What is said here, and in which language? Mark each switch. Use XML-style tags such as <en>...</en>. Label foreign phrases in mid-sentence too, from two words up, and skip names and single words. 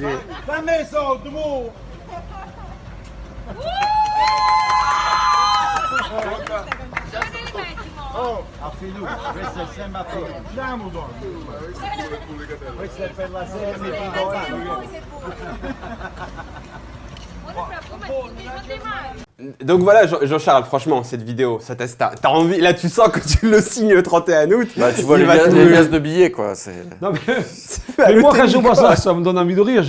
<it>Fammi i soldi, mu! Oh, a fiducia, questo è sempre a fiducia. Andiamo, questo è per la</it> <fr>Donc voilà, Jean-Charles, franchement, cette vidéo, ça t'as envie, là tu sens que tu le signes le 31 août. Bah, tu vois les liasses de billets, quoi. Non, mais moi, quand je vois ça, ça me donne envie de rire.</fr>